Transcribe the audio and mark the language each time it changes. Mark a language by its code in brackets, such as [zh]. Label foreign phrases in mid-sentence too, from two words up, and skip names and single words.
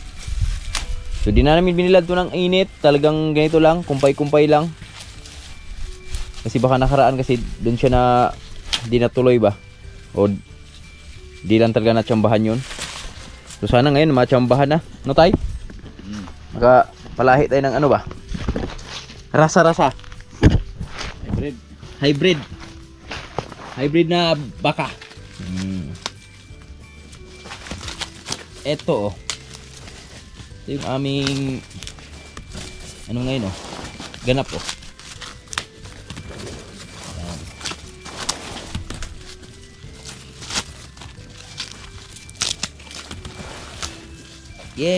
[tl] So di na namin binilad to ng init. Talagang ganito lang, kumpay-kumpay lang. Kasi baka nakaraan kasi doon siya na di natuloy ba. O di lang talaga natsambahan yun. So sana ngayon matsambahan na. No tay? Maka palahi tayo ng ano ba? Rasa-rasa. Hybrid. Hybrid. Hybrid na baka. Ito oh. Ito yung aming ano ngayon oh. Ganap oh. Ayan.